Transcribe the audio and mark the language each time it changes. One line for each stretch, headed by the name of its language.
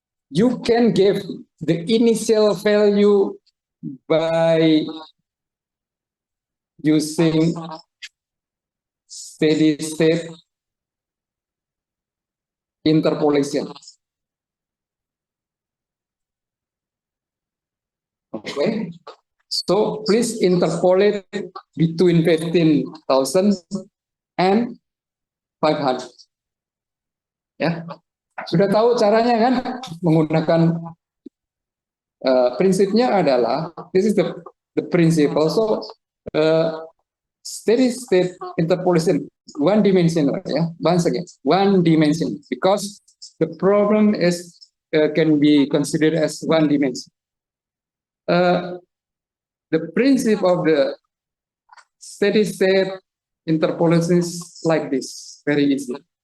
English: You can give the initial value by using steady state interpolation. Okay, so please interpolate between 15,000 and 500.
Indonesian: Ya, sudah tahu caranya kan?
English: Menggunakan prinsipnya adalah this is the principle. So steady state interpolation one dimension. Ya, once again one dimension because the problem is can be considered as one dimension. The principle of the steady state interpolation is like this, very easy.